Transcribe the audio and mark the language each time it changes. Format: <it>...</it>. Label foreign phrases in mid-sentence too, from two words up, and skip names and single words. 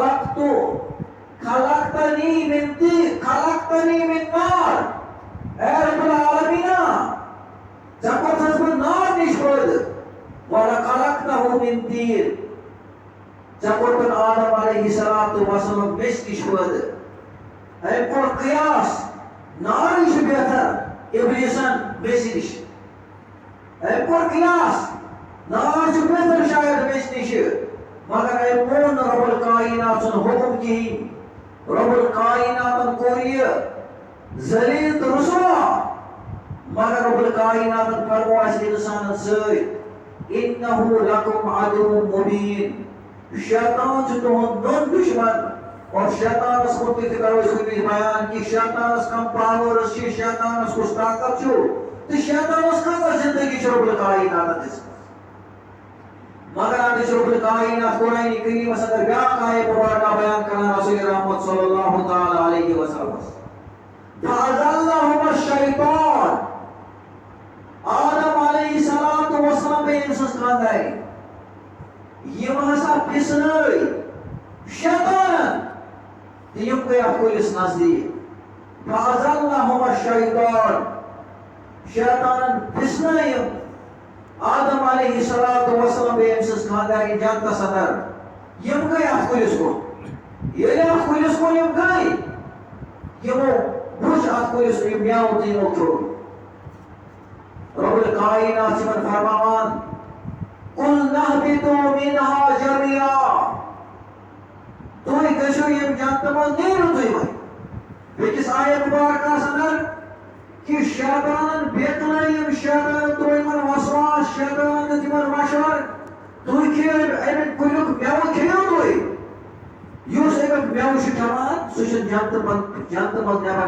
<ar>خلقتنی من نار</ar> <ks>اے رب العالمیٖنا ژےٚ کوٚرتھس بہٕ نار نِش پٲدٕ</ks> <ar>وَلَخَلَقْتَهُ مِن طِينٍ</ar> <ks>ژےٚ کوٚرتُن آدم</ks> <ar>علیہ الصلوۃ والسلام</ar> <ks>میٚژِ نِش پٲدٕ أمۍ کوٚر قیاس نارٕے چھُ بہتر ابلیسن میٚژِ نِش أمۍ کوٚر قیاس نار چھُ بہتر شاید میٚژِ نِش مگر أمۍ مون نہٕ رُبُل کائنات سُنٛد حُکم کِہیٖنۍ رُبُل کائناتن کوٚر یہِ ذلیٖل تہٕ رُسوا مگر رُبُل کائناتن فرموو اَسہِ اِنسانن سۭتۍ</ks> <ar>اِنَّهُ لَكُمْ عَدُوٌّ مُبیٖن</ar> <ks>شیطان چھُ تُہُنٛد نوٚن دُشمن اور شیطانس مُتعلِق تہِ کرو أسۍ کُنہِ وِزِ بیان کہِ شیطانس کم پاورٕز چھِ شیطانس کُس طاقت چھُ تہٕ شیطانس کۭژاہ زندگی چھِ رُبُل کائناتن دِژمٕژ مگر اَتھ چھُ رُبُل کائنات قرآنِ کریٖمس اندر بیٛاکھ آیت مُبارکہ بیان کران رسول رحمت</ks> <ar>صلی اللہ تعالیٰ علیہ وسلم فَأَزَلَّهُمَا الشَّيْطَانُ</ar> <ks>آدم</ks> <ar>علیہ الصلوۃ والسلام</ar> <ks>گٔے أمۍ سٕنٛز خانٛدارِنۍ یِم ہسا پھِسرٲے شیطانن تہٕ یِم گٔے اَتھ کُلِس نزدیٖک</ks> <ar>فَأَزَلَّهُمَا الشَّيْطَانُ</ar> <ks>شیطانن پھِسرٲے یِم آدم</ks> <ar>علیہ الصلوۃ والسلام</ar> <ks>گٔے أمۍ سٕنٛز خانٛدارِنۍ جنتس اندر یِم گٔے اَتھ کُلِس کُن ییٚلہِ اَتھ کُلِس کُن یِم گٔے یِمو وٕچھ اَتھ کُلِس یہِ مٮ۪وٕ تہٕ یِمو کھیوٚو رُبُل کائنات چھِ یِمن فرماوان</ks> <ar>نهبطوا منها جميعا</ar> <ks>تُہۍ گٔژھِو ییٚمہِ جنتہٕ منٛز نیٖرِو تُہۍ وۄنۍ بیٚکِس آیت مُبارکَس اندر کہ شیطانن بیتنٲیِم شیطانن ترٛوو یِمن وسواس شیطانن دیُت یِمن مشور تُہۍ کھیٚیِو اَمہِ کُلیُک مٮ۪وٕ کھیٚیِو تُہۍ یُس اَمیُک مٮ۪وٕ چھُ کھٮ۪وان سُہ چھُنہٕ جنتہٕ منٛز نٮ۪بر</ks>